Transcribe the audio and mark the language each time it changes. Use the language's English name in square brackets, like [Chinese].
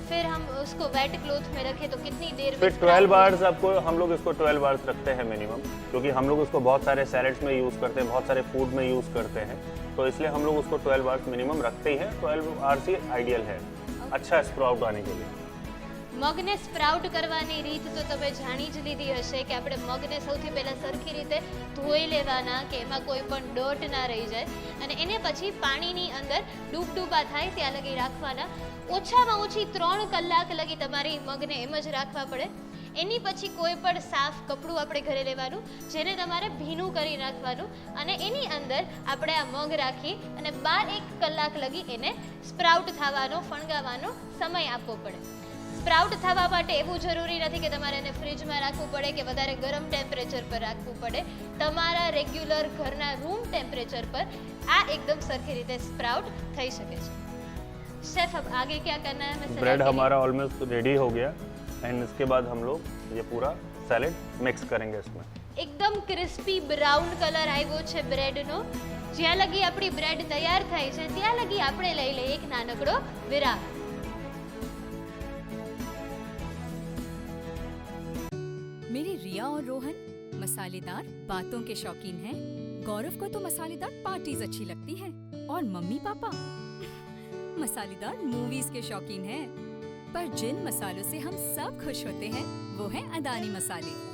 [Hindi] फिर हम उसको वेट क्लॉथ में रखें तो कितनी देर में? फिर 12 आवर्स आपको, हम लोग इसको 12 आवर्स रखते हैं मिनिमम, क्योंकि हम लोग उसको बहुत सारे सैलेड्स में यूज़ करते हैं, बहुत सारे फूड में यूज़ करते हैं, तो इसलिए हम लोग उसको 12 आवर्स मिनिमम रखते ही हैं। 12 आवर्स ही आइडियल है अच्छा स्प्राउट आने के लिए। [Gujarati] મગને સ્પ્રાઉટ કરવાની રીત તો તમે જાણી જ લીધી હશે કે આપણે મગને સૌથી પહેલાં સરખી રીતે ધોઈ લેવાના કે એમાં કોઈ પણ ડોટ ના રહી જાય અને એને પછી પાણીની અંદર ડૂબડૂબા થાય ત્યાં લગી રાખવાના। ઓછામાં ઓછી 3 કલાક લગી તમારી મગને એમ જ રાખવા પડે। એની પછી કોઈ પણ સાફ કપડું આપણે ઘરે લેવાનું, જેને તમારે ભીનું કરી નાખવાનું, અને એની અંદર આપણે આ મગ રાખી અને 12-1 કલાક લગી એને સ્પ્રાઉટ થવાનો, ફણગાવવાનો સમય આપવો પડે. સ્પ્રાઉટ થવા માટે એવું જરૂરી નથી કે તમારે એને ફ્રીજમાં રાખવું પડે કે વધારે ગરમ ટેમ્પરેચર પર રાખવું પડે. તમારા રેગ્યુલર ઘરના રૂમ ટેમ્પરેચર પર આ एकदम સરખી રીતે સ્પ્રાउट થઈ શકે છે. [Hindi] शेफ अब आगे क्या करना है? हमें ब्रेड हमारा ऑलमोस्ट रेडी हो गया एंड इसके बाद हम लोग ये पूरा सैलेड मिक्स करेंगे इसमें. [Gujarati] एकदम क्रिस्पी ब्राउन कलर આવ્યો છે બ્રેડનો. જ્યાં લગી આપણી બ્રેડ તૈયાર થાય છે ત્યાં લગી આપણે લઈ લઈએ એક નાનકડો વિરામ. [Hindi] मेरे रिया और रोहन मसालेदार बातों के शौकीन हैं। गौरव को तो मसालेदार पार्टीज अच्छी लगती हैं और मम्मी पापा मसालेदार मूवीज के शौकीन हैं। पर जिन मसालों से हम सब खुश होते हैं वो हैं अदानी मसाले।